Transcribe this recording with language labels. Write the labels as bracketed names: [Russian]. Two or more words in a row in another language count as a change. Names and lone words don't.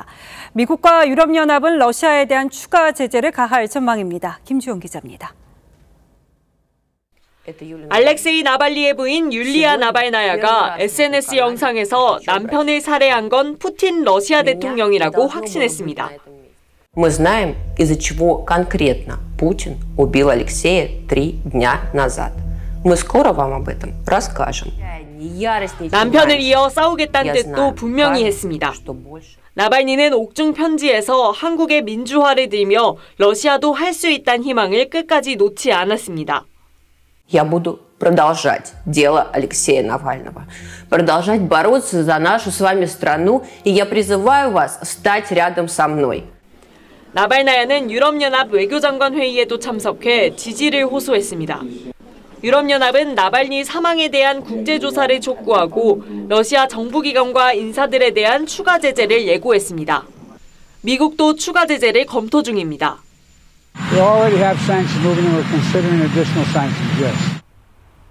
[Korean] 미국과 유럽연합은 러시아에 대한 추가 제재를 가할 전망입니다. 김주영 기자입니다. 알렉세이 나발리의 부인 율리아 나발나야가 SNS 영상에서 남편을 살해한 건 푸틴 러시아 대통령이라고 확신했습니다. [Russian] Мы знаем, из-за чего конкретно Путин убил Алексея 3 дня назад. Мы скоро вам об этом расскажем. [Korean] 남편을 이어 싸우겠다는 뜻도 분명히 했습니다. 나발니는 옥중 편지에서 한국의 민주화를 들며 러시아도 할 수 있다는 희망을 끝까지 놓지 않았습니다. [Russian] Я буду продолжать дело Алексея Навального, продолжать бороться за нашу с вами страну, и я призываю вас стать рядом со мной. [Korean] 나발나야는 유럽연합 외교장관 회의에도 참석해 지지를 호소했습니다. 유럽연합은 나발니 사망에 대한 국제조사를 촉구하고 러시아 정부기관과 인사들에 대한 추가 제재를 예고했습니다. 미국도 추가 제재를 검토 중입니다.